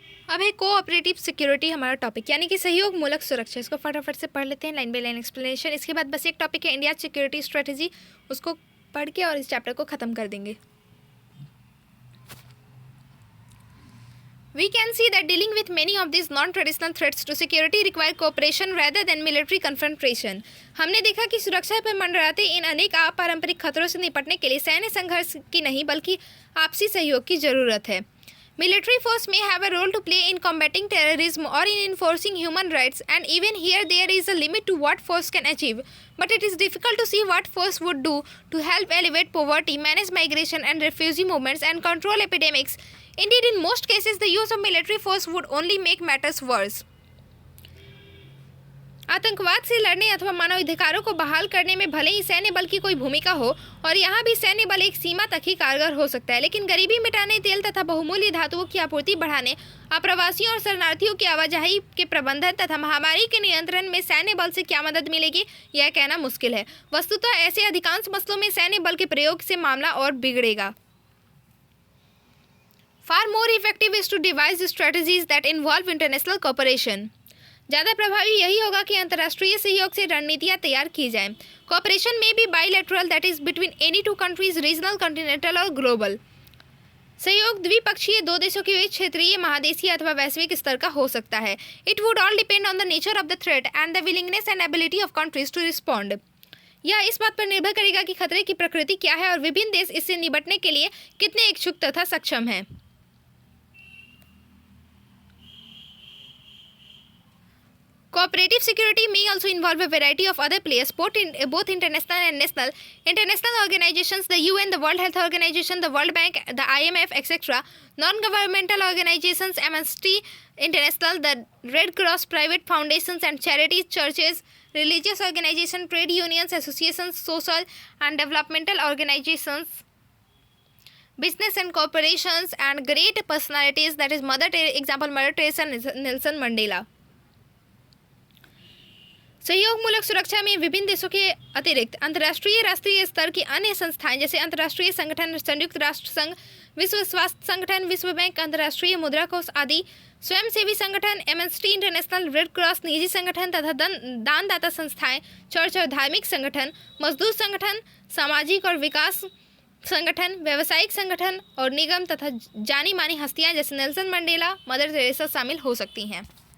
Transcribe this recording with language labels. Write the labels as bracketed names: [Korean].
[Hindi] अब है cooperative security हमारा टॉपिक, यानी कि सहयोग मूलक सुरक्षा। इसको फटाफट से पढ़ लेते हैं, [English] Line by line explanation. [Hindi] इसके बाद बस एक टॉपिक है इंडिया सिक्योरिटी स्ट्रेटेजी, उसको पढ़ के और इस चैप्टर को ख़त्म कर देंगे। [English] We can see that dealing with many of these non-traditional threats to security require cooperation rather than military confrontation। [Hindi] हमने देखा कि सुरक्षा पर मंडराते इन अनेक अपारंपरिक खतरों से निपटने के लिए सैन्य संघर्ष की नहीं बल्कि आपसी सहयोग की जरूरत है। [English] Military force may have a role to play in combating terrorism or in enforcing human rights, and even here there is a limit to what force can achieve. But it is difficult to see what force would do to help alleviate poverty, manage migration and refugee movements, and control epidemics. Indeed, in most cases, the use of military force would only make matters worse. [Hindi] आतंकवाद से लड़ने अथवा मानवाधिकारों को बहाल करने में भले ही सैन्य बल की कोई भूमिका हो, और यहाँ भी सैन्य बल एक सीमा तक ही कारगर हो सकता है, लेकिन गरीबी मिटाने, तेल तथा बहुमूल्य धातुओं की आपूर्ति बढ़ाने, अप्रवासियों और शरणार्थियों की आवाजाही के प्रबंधन तथा महामारी के नियंत्रण में सैन्य बल से क्या मदद मिलेगी, यह कहना मुश्किल है। वस्तुतः ऐसे अधिकांश मसलों में सैन्य बल के प्रयोग से मामला और बिगड़ेगा। [English] Far more effective is to devise strategies that involve international cooperation. [Hindi] ज़्यादा प्रभावी यही होगा कि अंतर्राष्ट्रीय सहयोग से रणनीतियाँ तैयार की जाएं। [English] cooperation [Hindi] में भी [English] bilateral, that is between any two countries, regional, continental [Hindi] और [English] Global. [Hindi] सहयोग द्विपक्षीय, दो देशों के बीच, क्षेत्रीय, महादेशीय अथवा वैश्विक स्तर का हो सकता है। [English] It would all depend on the nature of the threat and the willingness and ability of countries to respond. [Hindi] यह इस बात पर निर्भर करेगा कि खतरे की प्रकृति क्या है और विभिन्न देश इससे निपटने के लिए कितने इच्छुक तथा सक्षम हैं। [English] Cooperative security may also involve a variety of other players, both international and national. International organizations, the UN, the World Health Organization, the World Bank, the IMF, etc. Non-governmental organizations, Amnesty International, the Red Cross, private foundations and charities, churches, religious organizations, trade unions, associations, social and developmental organizations, business and corporations, and great personalities, that is Mother Teresa, Nelson Mandela. [Hindi] सहयोगमूलक सुरक्षा में विभिन्न देशों के अतिरिक्त अंतर्राष्ट्रीय राष्ट्रीय स्तर की अन्य संस्थाएं जैसे अंतर्राष्ट्रीय संगठन, संयुक्त राष्ट्र संघ, विश्व स्वास्थ्य संगठन, विश्व बैंक, अंतर्राष्ट्रीय मुद्रा कोष आदि, स्वयंसेवी संगठन, एमनेस्टी इंटरनेशनल, रेड क्रॉस, निजी संगठन तथा दानदाता संस्थाएं, चर्च और धार्मिक संगठन, मजदूर संगठन, सामाजिक और विकास संगठन, व्यावसायिक संगठन और निगम तथा जानी मानी हस्तियां जैसे नेल्सन मंडेला, मदर टेरेसा शामिल हो सकती हैं।